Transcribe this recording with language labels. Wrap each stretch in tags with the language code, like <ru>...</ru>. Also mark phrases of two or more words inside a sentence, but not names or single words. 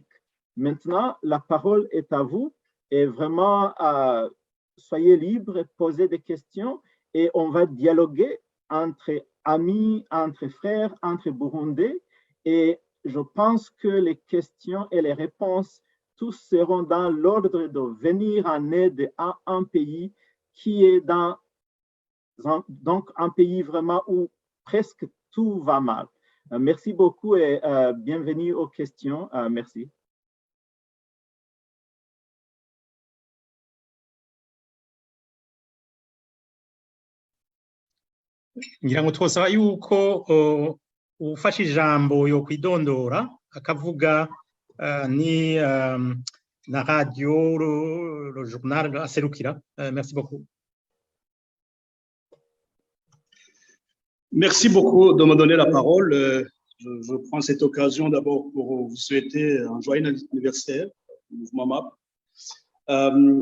<fr>Maintenant, la parole est à vous et vraiment, soyez libres, posez des questions et on va dialoguer entre amis, entre frères, entre Burundais et je pense que les questions et les réponses tous seront dans l'ordre de venir en aide à un pays qui est donc un pays vraiment où presque tout va mal. Merci beaucoup et bienvenue aux questions. Merci.</fr> <rn>ngira ngo twosaba yuko ufashe ijambo yo kwidondora akavuga ni</rn> <fr>la radio, le journal</fr> <rn>aserukira.</rn> <fr>Merci beaucoup. Merci beaucoup de me donner la parole. Je prends cette occasion d'abord pour vous souhaiter un joyeux anniversaire au mouvement MAP.</fr>